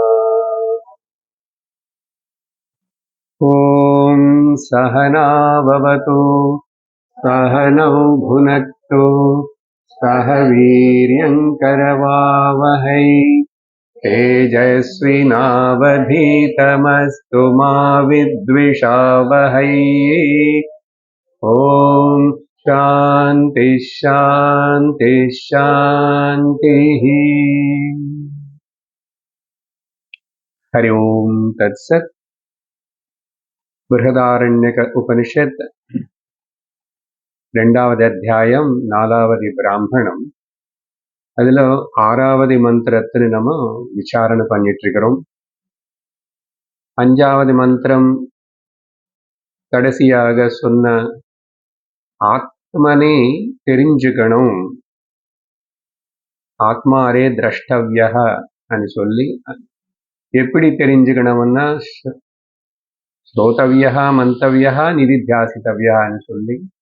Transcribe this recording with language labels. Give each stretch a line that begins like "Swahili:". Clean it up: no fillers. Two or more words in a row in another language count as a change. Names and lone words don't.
Sanskrit: ॐ सहना भवतु सहनौ भुनक्तु सह वीर्यङ्करवावहै तेजस्विनावधीतमस्तु मा विद्विषावहै। ॐ शान्ति शान्ति शान्तिः। हरि ओम् तत्सत्।
Telugu: బృహదారణ్యక ఉపనిషత్ రెండవది అధ్యాయం నాలావది బ్రాహ్మణం.
Tamil: அதில் ஆறாவது மந்திரத்தை நம்ம விசாரணை பண்ணிட்டு இருக்கிறோம். அஞ்சாவது மந்திரம் கடைசியாக சொன்ன ஆத்மனை தெரிஞ்சுக்கணும்,
Sanskrit: आत्मारे द्रष्टव्या
Tamil: అని சொல்லி எப்படி தெரிஞ்சுக்கணும்னா
Sanskrit: श्रोतव्या मन्तव्या निदिध्यासितव्या
Tamil: అని சொல்லி,